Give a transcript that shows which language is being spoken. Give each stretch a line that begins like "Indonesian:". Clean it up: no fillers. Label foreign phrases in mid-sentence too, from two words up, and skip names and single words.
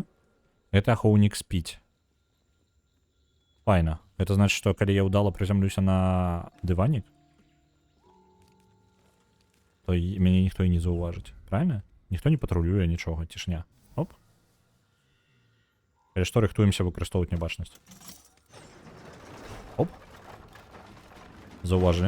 Belarusian: Это ахоўнік спіць. Файна.
Russian: Это значит, что когда я удало приземлюся на диванік, то
Belarusian: мяне ніхто і не заўважыць.
Russian: Правильно?
Belarusian: Ніхто не патрулюе нічога, цішня. Оп. Калі што, рыхтуемся выкарыстоўваць нябачнасць. Оп. Заўважылі.